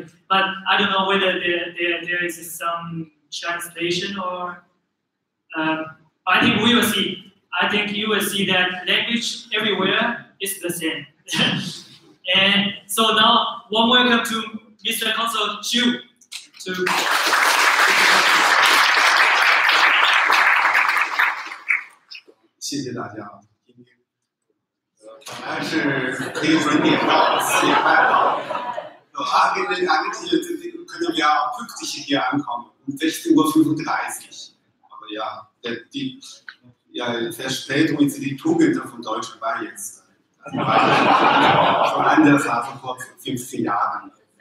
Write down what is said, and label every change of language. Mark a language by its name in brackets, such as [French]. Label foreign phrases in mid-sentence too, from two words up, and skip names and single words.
[English] But I don't know whether there is some translation or I think we will see. I think you will see that language everywhere is the same. And so now, warm welcome to Mr. Consul Xu. [Chinese] 谢谢大家，今天本来是可以准点到 4:30， [German] eigentlich können wir auch pünktlich hier ankommen, um 16:35 Uhr. Aber ja, Verspätung ist die Tugend von deutschen Wein jetzt. Also, schon anders als vor 15 Jahren.